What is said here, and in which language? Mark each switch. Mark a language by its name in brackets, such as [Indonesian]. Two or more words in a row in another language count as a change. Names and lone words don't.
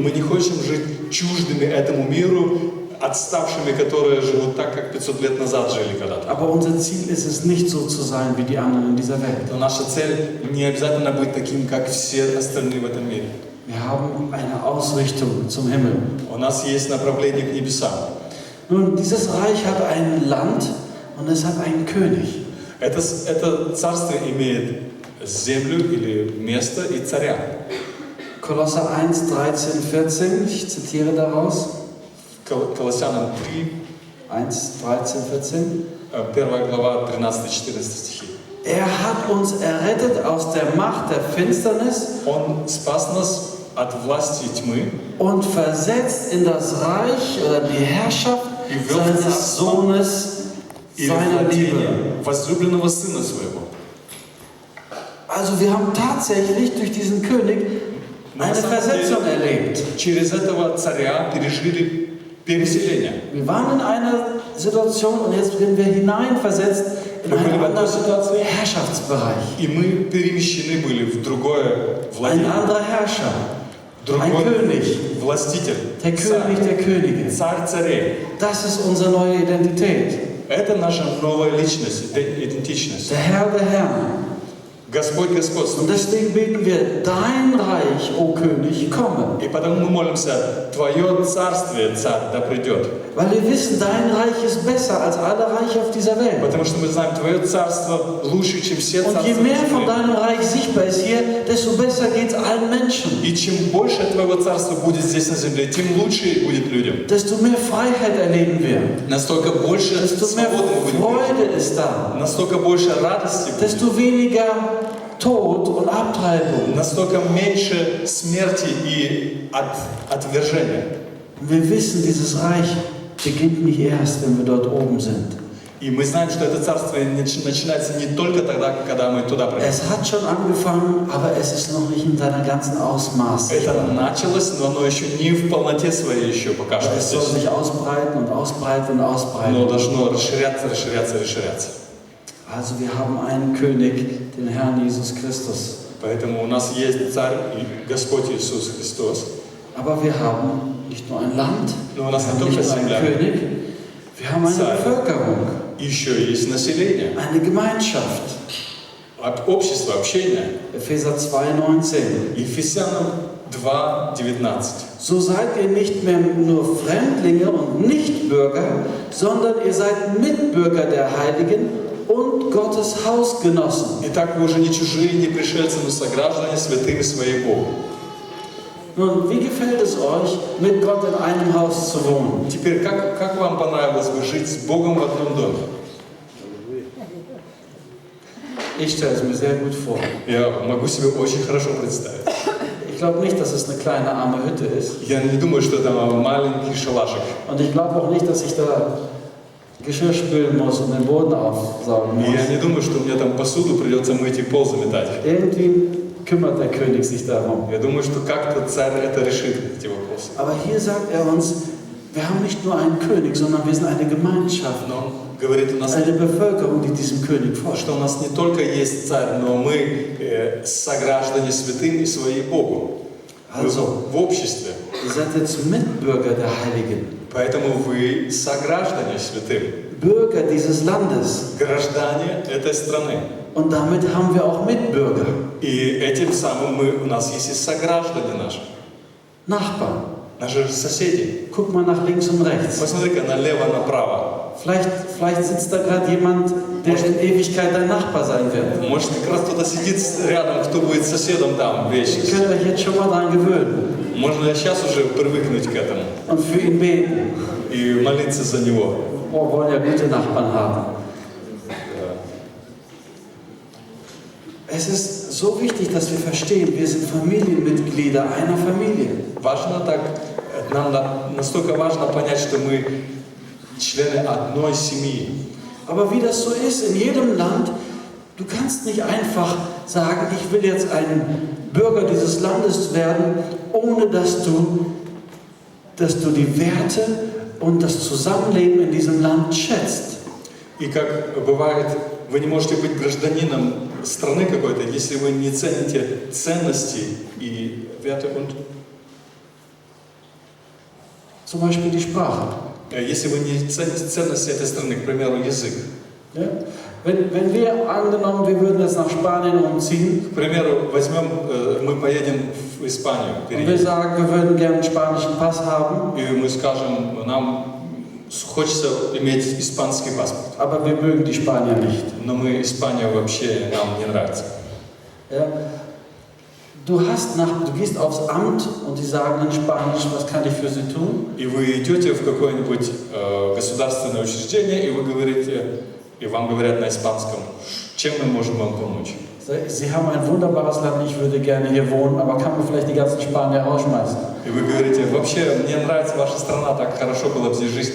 [Russian] Мы не хотим жить чуждыми этому миру, отставшими, которые живут так, как 500 лет назад жили когда-то. [German] Aber unser Ziel ist es nicht so zu sein wie die anderen in dieser Welt. [Russian] Но наша цель не обязательно быть таким, как все остальные в этом мире. [German] Wir haben eine Ausrichtung zum Himmel. [Russian] У нас есть направление к небесам. [German] Nun, dieses Reich hat ein Land und es hat einen König. [Russian] Это царство имеет землю или место и царя. [German] Kolosser 1, 13, 14, ich zitiere daraus. [Russian] Колоссянам 3, 1, 13, 14. 1 глава, 13-14 стихи. [German] Er hat uns errettet aus der Macht der Finsternis [Russian] Он спас нас от власти тьмы [German] und versetzt in das Reich oder die Herrschaft seines Sohnes, [Russian] и [German] seiner Liebe. [Russian] владение возлюбленного Сына Своего. [German] Also wir haben tatsächlich durch diesen König eine Versetzung erlebt. [Russian] Через этого царя пережили переселение. [German] Wir waren in einer Situation und jetzt werden wir hineinversetzt in einen anderen Herrschaftsbereich. [Russian] И мы перемещены были в другое [German] Ein [Russian] владение. [German] anderer Herrscher, ein [Russian] Другой [German] König, [Russian] властитель. [German] der König der Könige. [Russian] Царь царей. [German] Das ist unsere neue Identität. [Russian] Это наша новая личность, идентичность. [German] Der Herr der Herren. [Russian] Господь [German] Und [Russian] господствует. [German] deswegen beten wir, dein Reich, o König, komme. [Russian] И потому мы молимся, Твое царствие, Царь, да придет. [German] Weil wir wissen, dein Reich ist besser als alle Reiche auf dieser Welt. [Russian] Потому что мы знаем, Твое царство лучше, чем все [German] Und [Russian] царства [German] je mehr von [Russian] земли. [German] deinem Reich sichtbar ist hier, desto besser geht es allen Menschen. [Russian] И чем больше Твоего царства будет здесь на земле, тем лучше будет людям. [German] Desto mehr Freiheit erleben wir. [Russian] Настолько больше [German] Desto mehr [Russian] свободы мы будем. [German] Freude ist da. [Russian] Настолько больше радости будет. [German] Desto weniger Tod und Abtreibung. [Russian] Настолько меньше смерти и отвержения. [German] Und wir wissen, dieses Reich beginnt nicht erst, wenn wir dort oben sind. [Russian] И мы знаем, что это царство начинается не только тогда, когда мы туда придем. [German] Es hat schon angefangen, aber es ist noch nicht in seiner ganzen Ausmaß. [Russian] Это началось, но оно еще не в полноте своей еще пока что [German] Es soll [Russian] здесь. [German] sich ausbreiten und ausbreiten und [Russian] Но [German] ausbreiten. [Russian] должно расширяться, расширяться, расширяться. [German] Also wir haben einen König, den Herrn Jesus Christus. [Russian] Поэтому у нас есть Царь и Господь Иисус Христос. [German] Aber wir haben nicht nur ein Land, [Russian] Но у [German] wir [Russian] нас [German] haben [Russian] не [German] nicht [Russian] только [German] nur einen [Russian] земля, [German] König, wir haben eine [Russian] Царь. [German] Bevölkerung, [Russian] еще есть население, [German] eine Gemeinschaft. [Russian] общество, общение. [German] Epheser 2,19. [Russian] Ефесянам 2:19. [German] So seid ihr nicht mehr nur Fremdlinge und Nichtbürger, sondern ihr seid Mitbürger der Heiligen und Gottes Hausgenossen. [Russian] Итак, вы уже не чужие, не пришельцы, но сограждане святыми своей Богу. [German] Nun, wie gefällt es euch, mit Gott in einem Haus zu wohnen? [Russian] Теперь, как вам понравилось бы жить с Богом в одном доме? [German] Ich stelle es mir sehr gut vor. [Russian] Я могу себе очень хорошо представить. [German] Ich glaube nicht, dass es eine kleine arme Hütte ist. [Russian] Я не думаю, что это маленький шалашик. [German] Und ich glaube auch nicht, dass ich da Geschirr spülen muss und den Boden aufsaugen [Russian] И я [German] muss. [Russian] не думаю, что мне там посуду придется мыть и пол заметать. [German] Irgendwie kümmert der König sich darum. [Russian] Я думаю, что как-то царь это решит, эти вопросы. [German] Aber hier sagt er uns, wir haben nicht nur einen König, sondern wir sind eine Gemeinschaft, [Russian] Но он говорит, у нас, [German] eine Bevölkerung, die diesem König folgt. [Russian] что у нас не только есть царь, но мы сограждане святым и своей Богу. [German] Also, [Russian] В обществе. [German] ihr seid jetzt Mitbürger der Heiligen, [Russian] Поэтому вы сограждане святым. [German] Bürger dieses Landes. [Russian] Граждане этой страны. [German] Und damit haben wir auch Mitbürger, [Russian] И этим самым у нас есть и сограждане наши. [German] Nachbarn. [Russian] Наши же соседи. [German] Guck mal nach links und rechts. [Russian] Посмотри-ка налево, направо. [German] Vielleicht sitzt da gerade jemand, der in Ewigkeit dein Nachbar sein wird. [Russian] Может, как раз кто-то сидит рядом, кто будет соседом там [German] Ihr [Russian] вечно. [German] könnt euch jetzt schon mal daran gewöhnen [Russian] Можно сейчас уже привыкнуть к этому [German] und für ihn beten. [Russian] и молиться за него. [German] Oh, wir wollen ja gute Nachbarn haben. Es ist so wichtig, dass wir verstehen, wir sind Familienmitglieder einer Familie. [Russian] Важно так, настолько важно понять, что мы члены одной семьи. [German] Aber wie das so ist in jedem Land, du kannst nicht einfach sagen, ich will jetzt ein Bürger dieses Landes werden, ohne dass du die Werte und das Zusammenleben in diesem Land schätzt. [Russian] И как бывает, вы не можете быть гражданином страны какой-то, если вы не цените ценности и [German] Werte und Zum Beispiel die Sprache. [Russian] если вы не цените ценности этой страны, к примеру, язык. [German] Ja? Wenn wir angenommen, wir würden jetzt nach Spanien umziehen, [Russian] К примеру, мы поедем в Испанию, [German] und wir sagen, wir würden gerne einen spanischen Pass haben, [Russian] и мы скажем, нам хочется иметь испанский паспорт, [German] aber wir mögen die Spanier nicht. [Russian] но мы Испания вообще нам не нравится. [German] Ja? Du gehst aufs Amt und die sagen in Spanisch, was kann ich für sie tun? [Russian] И вы идете в какое-нибудь государственное учреждение, и вы говорите, и вам говорят на испанском, чем мы можем вам помочь. [German] Sie haben ein wunderbares Land, ich würde gerne hier wohnen, aber kann man vielleicht die ganzen Spanier rausschmeißen? [Russian] И вы говорите, вообще, мне нравится ваша страна, так хорошо было бы здесь жить.